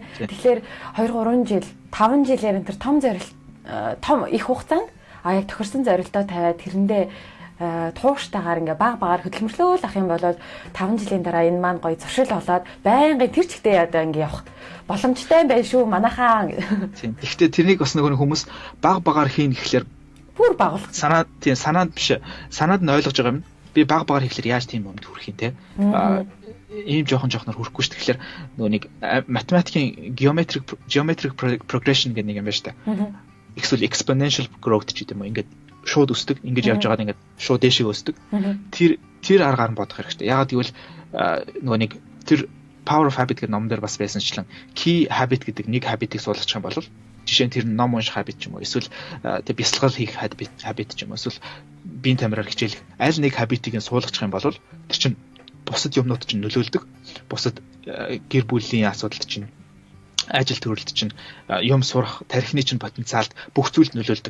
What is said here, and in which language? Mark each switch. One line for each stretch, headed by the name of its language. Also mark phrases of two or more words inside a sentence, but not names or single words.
Mongolian: Тэгэхээр 2-3 жил 5 жилээр энэ тэр том их хугацаанд яг тохирсон зорилтоо тавиад тэрэндээ тууштайгаар ингээ баг хөдөлмөрлөөл ах юм бол 5 жилийн дараа энэ маань гоё зуршил болоод байнгын тэр чигтээ одоо ингээ явах боломжтой байх шүү манайхаа. Тийм. Гэхдээ тэрнийг бас нөгөө хүмүүс багаар хийн гэхлээр бүр багуулах. Санаад биш. Санаад нь ойлгож байгаа юм. Би багаар хийхлээр яаж тийм юмд хүрэх юм те. Ийм жоохноор хүрэхгүй шүү. Тэгэхээр нөгөө нэг математикийн
English: geometric progression
Mongolian: гэдэг нэг юм байна шүү дээ. Эсвэл
English: exponential growth
Mongolian: ч гэдэг юм. Ингээд шууд өсдөг. Ингэж явж байгаад ингээд шууд дээшээ өсдөг. Тэр аргаар нь бодох хэрэгтэй. Ягаад гэвэл нөгөө нэг тэр Power of Habit гэдэг номон дээр бас байсанчлан
English: key habit
Mongolian: гэдэг нэг habit-ийг суулгах юм бол жишээ нь тэр ном унших habit ч юм уу эсвэл тэг бясалгал хийх habit ч юм уу эсвэл биеийн тамираар хичээлэх аль нэг habit-ийг нь суулгах юм бол тэр чинь бусад юмнууд чинь нөлөөлдөг. Бусад гэр бүлийн асуудалд чинь ажил төрөлд чинь юм сурах, тархины чинь потенциалд бүх зүйлд нөлөөлдөг.